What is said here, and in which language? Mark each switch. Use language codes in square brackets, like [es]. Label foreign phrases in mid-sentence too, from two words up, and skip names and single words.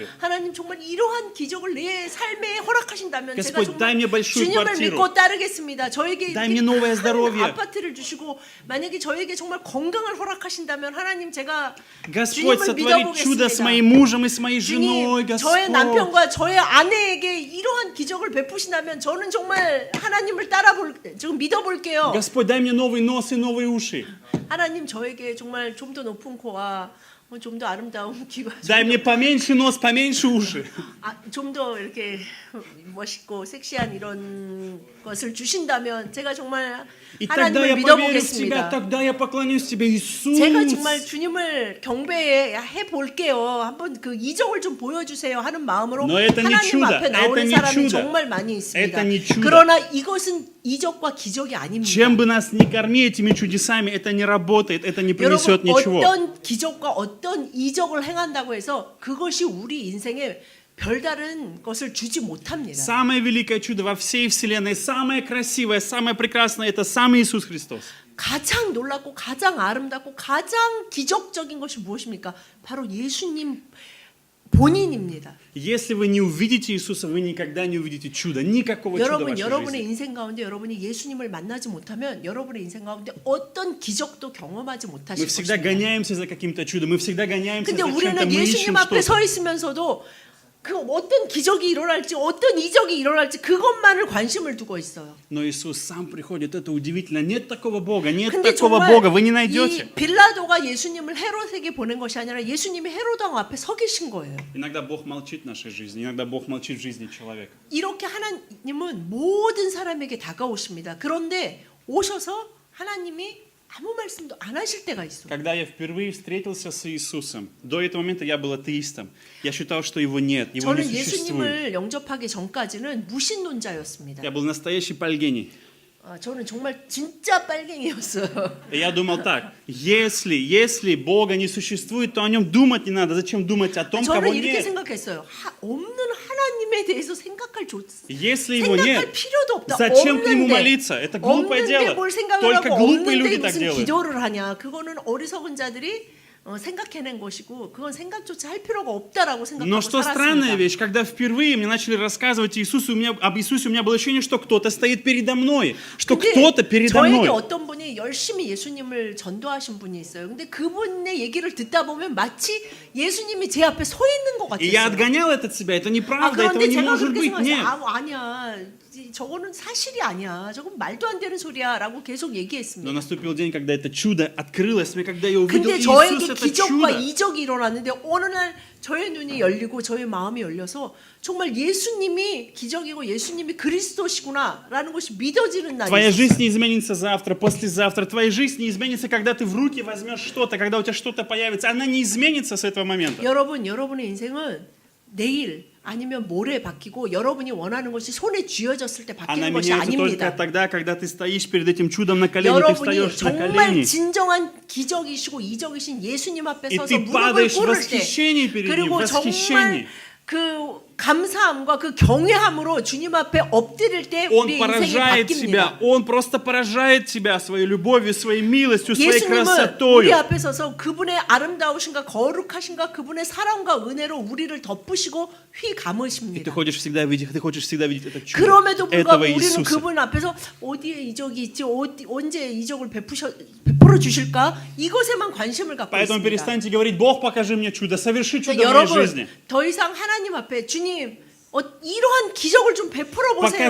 [ko] 하나님 정말 이러한 기적을 내 삶에 허락하신다면 제가 [ru] Господь, дай [ko] 정말 [ru] мне большую [ko] 주님을 [ru] квартиру. [ko] 믿고 따르겠습니다. 저에게 [ru] Дай мне новое [ko] 큰 [ru] здоровье. [ko] 아파트를 주시고 만약에 저에게 정말 건강을 허락하신다면 하나님 제가 [ru] Господь, [ko] 주님을 [ru] sotвори чудо с [ko] 믿어보겠습니다. [ru] моим мужем и с моей женой, [ko] 주님, 저의 [ru] Господь. [ko] 남편과 저의 아내에게 이러한 기적을 베푸신다면 저는 정말 하나님을 지금 믿어볼게요. [ru] Господь, дай мне новый нос и новые уши. [ko] 하나님 저에게 정말 좀 더 높은 코와 좀 더 아름다운 귀와 [ru] Дай мне поменьше нос, поменьше уши. [ko] 좀 더 이렇게 멋있고 섹시한 이런 것을 주신다면 제가 정말 [ru] И тогда я [ko] 하나님을 [ru] поверю в тебя, [ko] 믿어보겠습니다. [ru] тогда я поклонюсь тебе, Иисус. [ko] 제가 정말 주님을 경배해 볼게요. 한번 그 이적을 좀 보여주세요 하는 마음으로 [ru] No, это не [ko] 하나님 [ru] чудо. [ko] 앞에 나오는 [ru] Это не [ko] 사람이 [ru] чудо. [ko] 정말 많이 있습니다. [ru] Это не чудо. [ko] 그러나 이것은 이적과 기적이 아닙니다. [ru] Чем бы нас ни корми этими чудесами, это не работает, это не принесет [ko] 여러분 [ru] ничего. [ko] 어떤 기적과 어떤 이적을 행한다고 해서 그것이 우리 인생에 별다른 것을 주지 못합니다. [ru] Самое великое чудо во всей вселенной, самое красивое, самое прекрасное, это сам Иисус Христос. [ko] 가장 놀랍고 가장 아름답고 가장 기적적인 것이 무엇입니까? 바로 예수님 본인입니다. [ru] Если вы не увидите Иисуса, вы никогда не увидите чуда, никакого чуда в вашей [ko] 여러분의 [ru] жизни. [ko] 인생 가운데 여러분이 예수님을 만나지 못하면 여러분의 인생 가운데 어떤 기적도 경험하지 [ru] Мы [ko] 못하실 [ru] всегда [ko] 것입니다. [ru] гоняемся за каким-то чудом, мы всегда гоняемся [ko] 근데 [ru] за чем-то, [ko] 우리는 [ru] мы ищем [ko] 예수님 앞에 [ru] что-то. [ko] 서 있으면서도 그 어떤 기적이 일어날지 어떤 이적이 일어날지 그것만을 관심을 두고 있어요. [ru] Но Иисус сам приходит, это удивительно. Нет такого Бога, нет [ko] 근데 [ru] такого [ko] 정말 [ru] Бога, вы не найдете. [ko] 이 빌라도가 예수님을 헤롯에게 보낸 것이 아니라 예수님이 헤롯 왕 앞에 서 계신 거예요. [ru] Иногда Бог молчит в нашей жизни, иногда Бог молчит в жизни человека. [ko] 이렇게 하나님은 모든 사람에게 다가오십니다. 그런데 오셔서 하나님이 아무 말씀도 안 하실 때가 있어요. [ru] Когда я впервые встретился с Иисусом, до этого момента я был атеистом. Я считал, что Его нет, Его не [ko] 저는 [ru] существует. [ko] 예수님을 영접하기 전까지는 무신론자였습니다. [ru] Я был настоящий пальгений. [ko] 저는 정말 진짜 빨갱이였어요. [ru] И я думал так, если Бога не существует, то о Нем думать не надо. Зачем думать о том, [ko] 저는 [ru] кого [ko] 이렇게 [ru] нет? [ko] 생각했어요. 없는 하나님에 대해서 생각할 [ru] Если Его нет, [ko] 생각할 필요도 없다. [ru] зачем к Нему молиться? Это глупое [ko] 없는데 [ru] дело. [ko] 뭘 생각을 [ru] Только [ko] 하고 [ru] глупые люди [ko] 없는데 [ru] так [ko] 무슨 [ru] делают. [ko] 기도를 하냐? 그거는 어리석은 자들이 생각해낸 것이고 그건 생각조차 할 필요가 없다라고 생각하고 [ru] Но что странная [ko] 살았습니다. [ru] вещь, когда впервые мне начали рассказывать об Иисусе, у меня было ощущение, что кто-то стоит передо мной, что [ko] 근데 [ru] кто-то передо [ko] 저에게 [ru] мной. [ko] 어떤 분이 열심히 예수님을 전도하신 분이 있어요. 근데 그분의 얘기를 듣다 보면 마치 예수님이 제 앞에 서 있는 것 [ru] И я [ko] 같았어요. [ru] отгонял это от себя, это неправда, этого [ko] 그런데 [ru] не [ko] 제가 [ru] может [ko] 그렇게 [ru] быть, нет. [ko] 생각했어요. 아니야. 저거는 사실이 아니야. 저건 말도 안 되는 소리야라고 계속 [ru] Но [ko] 얘기했습니다. [ru] наступил день, когда это чудо открылось мне, когда я увидел [ko] 근데 [ru] Иисус, [ko] 저에게 [ru] это [ko] 기적과 [ru] чудо. [ko] 이적이 일어났는데 어느 날 저의 눈이 열리고 저의 마음이 열려서 정말 예수님이 기적이고 예수님이 그리스도시구나라는 것이 믿어지는 날이 [ru] Твоя [ko] 있었어요. [ru] жизнь не изменится завтра, послезавтра. Твоя жизнь не изменится, когда ты в руки возьмешь что-то, когда у тебя что-то появится. Она не изменится с этого момента. [ko] 여러분의 인생은 내일 아니면 모레 바뀌고 여러분이 원하는 것이 손에 쥐어졌을 때 [ru] Она [ko] 바뀌는 것이 [ru] меняется только [ko] 아닙니다. [ru] тогда, когда ты стоишь перед этим чудом на колени, ты [ko] 여러분이 [ru] встаешь на [ko] 정말 [ru] колени. [ko] 진정한 기적이시고 이적이신 예수님 앞에 [ru] И [ko] 서서 [ru] ты [ko] 무릎을 [ru] падаешь в [ko] 꿇을 때 [ru] восхищении перед Ним, [ko] 그리고 [ru] в восхищении. [ko] 정말 그 감사함과 그 경외함으로 주님 앞에 엎드릴 때 [ru] Он [ko] 우리 인생이 [ru] поражает тебя, [ko] 바뀝니다. [ru] Он просто поражает тебя своей любовью, своей милостью, своей [ko] 예수님은 우리 [ru] красотою. [ko] 앞에 서서 그분의 아름다우신가 거룩하신가 그분의 사랑과 은혜로 우리를 덮으시고 휘 [ru] И ты [ko] 감으십니다. [ru] хочешь всегда видеть это чудо [ko] 그럼에도 불구하고 [ru] этого [ko] 우리는 [ru] Иисуса. [ko] 그분 앞에서 어디에 이적이 있지 언제 이적을 베풀어 주실까 이것에만 관심을 갖고 [ru] Поэтому [ko] 있습니다. [ru] перестаньте говорить, Бог, покажи мне чудо, соверши чудо в моей [ko] 여러분 [ru] жизни. [ko] 더 이상 하나님 앞에 주님 이러한 기적을 좀 베풀어 보세요.